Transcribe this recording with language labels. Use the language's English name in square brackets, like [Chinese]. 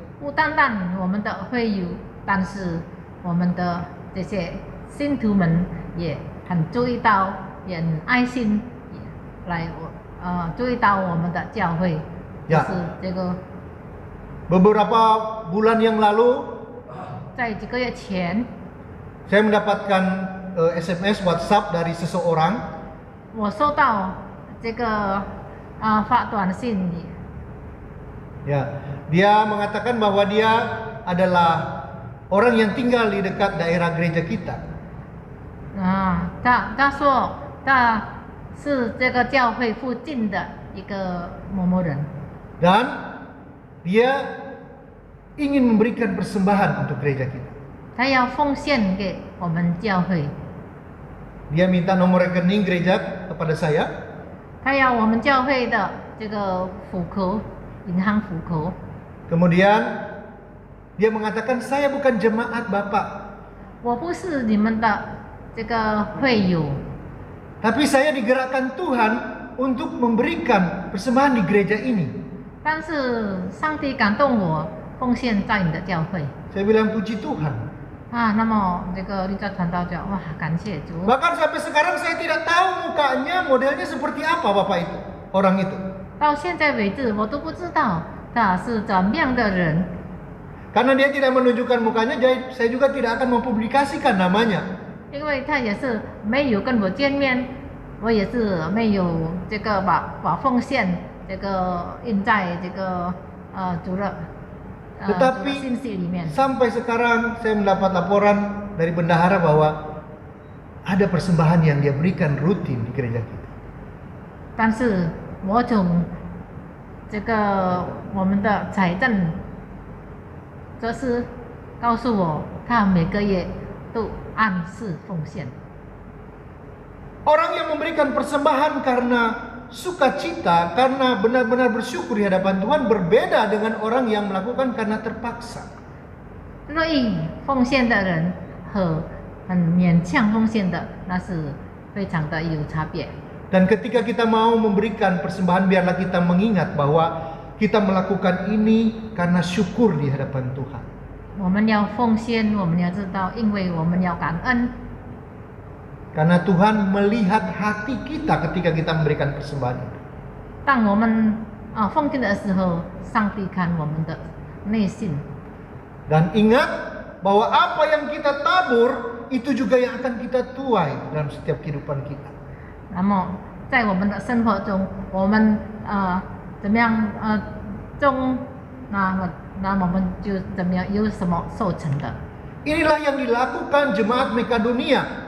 [Chinese] 不单单我们的会友，但是我们的这些信徒们也很注意到，也很爱心来注意到我们的教会，就 [Indonesian] Ya. [Chinese] 是这个 [Indonesian] Beberapa bulan yang lalu [Chinese] 在几个月前， [Indonesian] saya mendapatkan SMS WhatsApp dari seseorang. [Chinese] 我收到这个发短信， [Indonesian] Ya, dia mengatakan bahwa dia adalah orang yang tinggal di dekat daerah gereja kita. [Chinese] 他说他是这个教会附近的一个某某人， [Indonesian] Dan dia ingin memberikan persembahan untuk gereja kita. [Chinese] 他要奉献给我们教会， [Indonesian] Dia minta nomor rekening gereja kepada saya. [Chinese] 他要我们教会的这个户口，银行户口。 [Indonesian] Kemudian dia mengatakan, saya bukan jemaat Bapak, [Chinese] 我不是你们的这个会友， [Indonesian] tapi saya digerakkan Tuhan untuk memberikan persembahan di gereja ini. [Chinese] 但是上帝感动我奉献在你的教会 [Indonesian] Saya bilang puji Tuhan. [Chinese] 那么这个绿教传道者，哇，感谢主。 [Indonesian] Bahkan sampai sekarang saya tidak tahu mukanya modelnya seperti apa Bapak itu, orang itu. [Chinese] 到现在为止，我都不知道他是怎么样的人， [Indonesian] Karena dia tidak menunjukkan mukanya, jadi saya juga tidak akan mempublikasikan namanya. [Chinese] 因为他也是没有跟我见面，我也是没有这个把奉献这个印在这个主的信息里面。 [Indonesian] Sampai sekarang saya mendapat laporan dari bendahara bahwa ada persembahan yang dia berikan rutin di gereja kita. [Chinese] 但是我从这个我们的财政这是告诉我，他每个月都按时奉献。 [Indonesian] Orang yang memberikan persembahan karena sukacita, karena benar-benar bersyukur di hadapan Tuhan berbeda dengan orang yang melakukan karena terpaksa. [Chinese] 乐意奉献的人和很勉强奉献的，那是非常的有差别。 [Indonesian] Dan ketika kita mau memberikan persembahan, biarlah kita mengingat bahwa kita melakukan ini karena syukur di hadapan Tuhan. [Chinese] 我们要奉献，我们要知道，因为我们要感恩。 [Indonesian] Karena Tuhan melihat hati kita ketika kita memberikan persembahan itu. [Chinese] 当我们奉献的时候，上帝看我们的内心。 [Indonesian] Dan ingat bahwa apa yang kita tabur itu juga yang akan kita tuai dalam setiap kehidupan kita. [Chinese] 那么在我们的生活中，我们怎么样种，那我们就怎么样有什么收成的。 [Indonesian] Inilah yang dilakukan jemaat Makedonia.